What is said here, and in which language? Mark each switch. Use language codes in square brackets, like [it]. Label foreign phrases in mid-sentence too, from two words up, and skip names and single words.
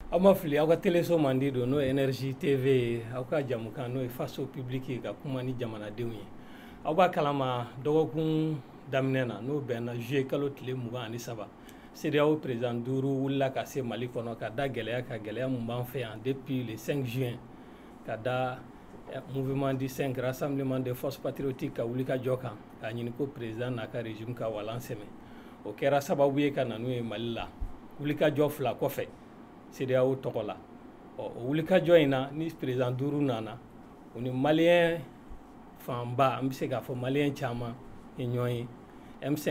[bm] aw ma fili aw ka téléso man di don n'o ye énergie tv aw ka jamukan n'o ye face au public ka kuma ni jamanadenw ye aw b'a kalama dɔgɔkun daminɛ na n'o bɛnna juillet kalo tile 23 CEDEAO président 5 wulila ka se Mali kɔnɔ ka da gɛlɛya mun b'an fɛ yan depuis [fr] le 5 juin [bm] ka da mouvement du 5 rassemblement des forces patriotiques ka wuli ka jɔ kan ka ɲini ko président n'a ka régime ka walan sɛmɛ o kɛra sababu ye ka na n'o ye Mali la wuli ka jɔ fila kɔfɛ CEDEAO tɔgɔ la o wuli ka jɔ in na ni président 5 nana o ni malien fanba an bɛ se k'a fɔ malien caman ye ɲɔgɔn ye M5